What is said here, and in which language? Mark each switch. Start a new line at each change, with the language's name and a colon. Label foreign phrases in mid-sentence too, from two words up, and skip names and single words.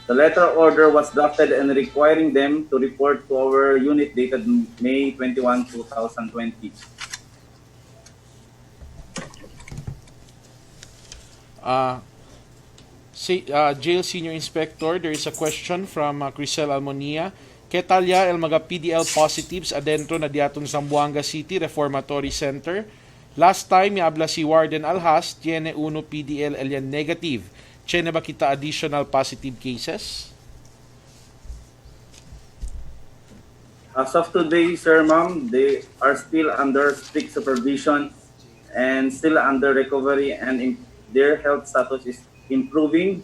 English: The letter order was drafted and requiring them to report to our unit dated May 21, 2020. Jail Senior Inspector, there is a question from Crisel Almonia.
Chavacano: ¿Qué tal ya el mga PDL positives adentro na diaton Zamboanga City Reformatory Center?
English: Last time,
Chavacano: habla si Warden Alhas, tiene uno
English: PDL alien negative.
Chavacano: Tiene ba kita
English: additional positive cases? As of today, sir, ma'am, they are still under strict supervision and still under recovery, and their health status is improving.